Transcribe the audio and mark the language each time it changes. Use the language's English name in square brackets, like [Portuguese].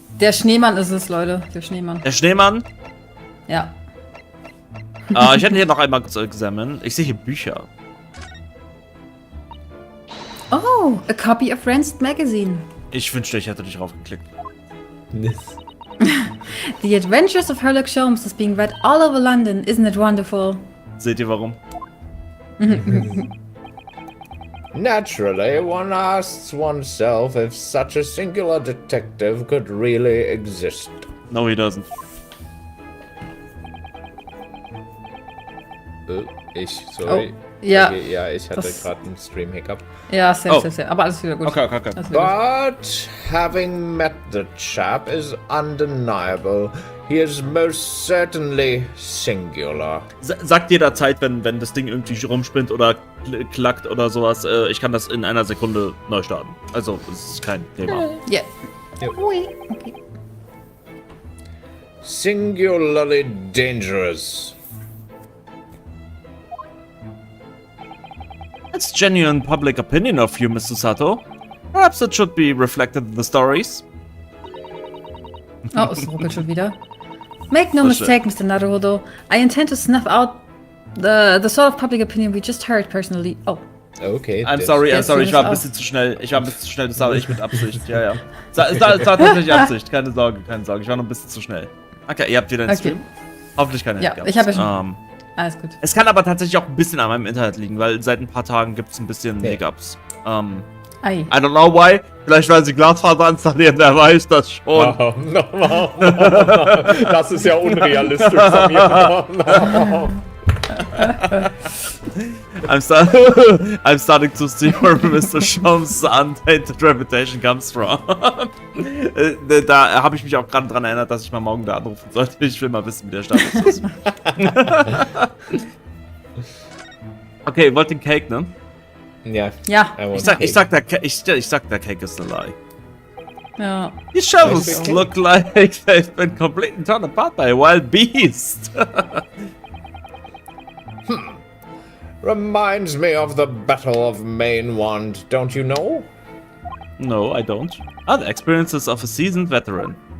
[German] Der Schneemann ist es, Leute. Der Schneemann. Der Schneemann? Ja. Ich hätte hier noch einmal examine. Ich sehe hier Bücher. [English] Oh, a copy of Rancid Magazine. [German] Ich wünschte, ich hätte dich draufgeklickt. [English] The Adventures of Sherlock Holmes is being read all over London. Isn't it wonderful? [German] Seht ihr warum? [English] Naturally, one asks oneself if such a singular detective could really exist. No, he doesn't. Sorry. [German] Oh, ja. Ja, ich hatte gerade einen Stream-Hiccup. Ja, safe. Aber alles wieder gut. Okay. [English] But having met the chap is undeniable. He is most certainly singular. [German] Sagt jederzeit, wenn das Ding irgendwie rumspinnt oder klackt oder sowas, ich kann das in einer Sekunde neu starten. Also, es ist kein Thema. Ja. [English] Yep. Okay. Singularly dangerous. That's genuine public opinion of you, Mr. Sato. Perhaps it should be reflected in the stories. [German] Oh, es ruckelt schon wieder. [English] Make no mistake, Mr. Naruhodo. I intend to snuff out The sort of public opinion we just heard personally. Oh. Okay. I'm sorry, [German] ich war ein bisschen zu schnell. Das habe ich mit Absicht. Ja. Das war tatsächlich Absicht, keine Sorge. Ich war noch ein bisschen zu schnell. Okay, ihr habt wieder einen Stream. Hoffentlich keine Hiccups. Ja, ich habe schon. Alles gut. Es kann aber tatsächlich auch ein bisschen an meinem Internet liegen, weil seit ein paar Tagen gibt es ein bisschen Hiccups. [English] I don't know why. [German] Vielleicht weil sie Glasfaser installieren, wer weiß das schon. [English] No. [German] Das ist ja unrealistisch von mir. [English] I'm starting to see where Mr. Shom's untainted reputation comes from. [German] Da habe ich mich auch gerade dran erinnert, dass ich mal morgen da anrufen sollte. Ich will mal wissen, wie der Status ist. Okay, ihr wollt den Cake, ne? Ja. Ich sag, der Cake ist a lie. Ja. [English] These shovels look like they've been completely torn apart by a wild beast. Reminds me of the Battle of Mainwand, don't you know? No, I don't. The experiences of a seasoned veteran.